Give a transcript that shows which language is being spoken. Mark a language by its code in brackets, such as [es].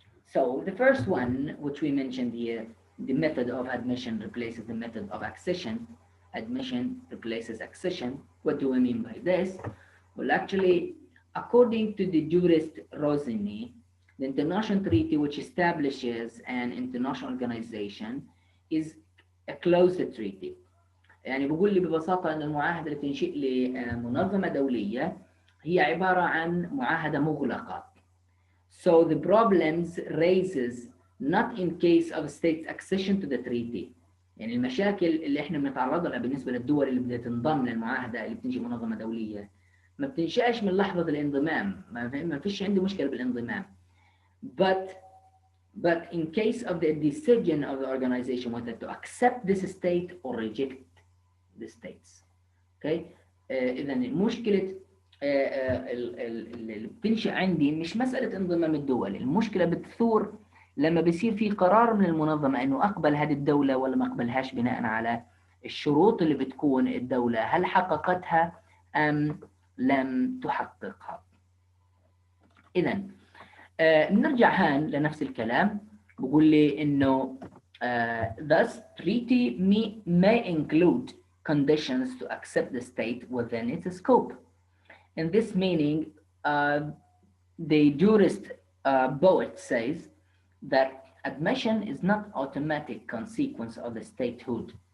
[en] So the first one, which we mentioned here, the method of admission replaces the method of accession. Admission replaces accession. What do we mean by this? Well, actually, according to the jurist Rosini, the international treaty which establishes an international organization is a closed treaty. [ar] يعني بقول لي ببساطة أن المعاهدة اللي بتنشئ لمنظمة دولية هي عبارة عن معاهدة مغلقة. [en] So the problems raises not in case of state's accession to the treaty. [ar] يعني المشاكل اللي احنا بنتعرض لها بالنسبة للدول اللي بدها تنضم للمعاهدة اللي بتنشئ منظمة دولية ما بتنشأش من لحظة الانضمام، ما فيش عندي مشكلة بالانضمام. [en] But in case of the decision of the organization whether to accept this state or reject the states. Okay? [ar] إذا مشكلة اللي بتنشأ عندي مش مسألة انضمام الدول، المشكلة بتثور لما بيصير في قرار من المنظمة إنه أقبل هذه الدولة ولا ما أقبلهاش بناء على الشروط اللي بتكون الدولة هل حققتها أم لم تحققها. إذن نرجع هان لنفس الكلام، بقول لي إنه [en] thus treaty may include conditions to accept the state within its scope. In this meaning, the jurist Boet says that admission is not automatic consequence of the statehood.